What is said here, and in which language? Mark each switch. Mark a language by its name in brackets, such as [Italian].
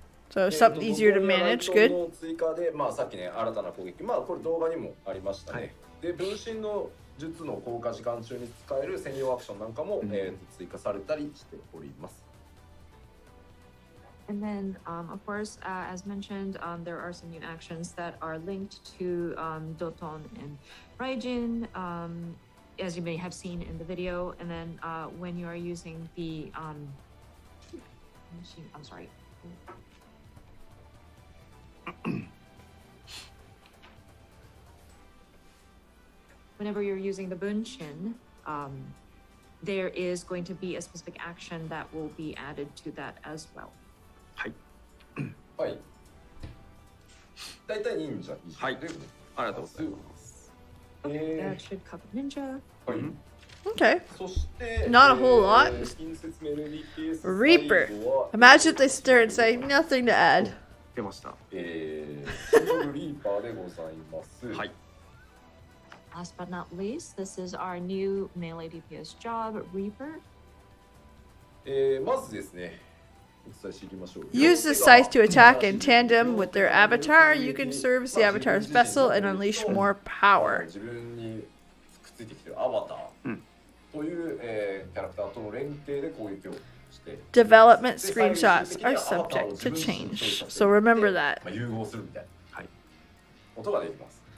[English] So something easier to manage. Good. [Japanese] 追加で、まあさっきね、新たな攻撃、まあこれ動画にもありましたね。で、分身の術の効果時間中に使える専用アクションなんかも、追加されたりしております。 [English] And then, of course, as mentioned, there are some new actions that are linked to Doton and Raijin, as you may have seen in the video. And then when you are using the machine, I'm sorry. Whenever you're using the Bunshin, there is going to be a specific action that will be added to that as well. [Japanese] はい。大体忍者以上で、はい、ありがとうございます。 [English] That should cover ninja. [Japanese] はい。 [English] Okay. [Japanese] そして、 [English] Not a whole lot. [Japanese] 近接メロディケース [English] Reaper. [Japanese] 最後は [English] Imagine if they stare and say nothing to add. [Japanese] 出ました。シングルリーパーでございます。はい。 [English] Last but not least, this is our new melee DPS job, Reaper. [Japanese] まずですね、お伝えしていきましょう。 [English] Use the scythe to attack in tandem with their avatar. You can serve as the avatar's vessel and unleash more power. [Japanese] 自分にくっついてきてるアバターという、キャラクターとの連携で攻撃をして、 [English] Development screenshots are subject to change, so remember that. [Japanese] 融合するみたいなことができます。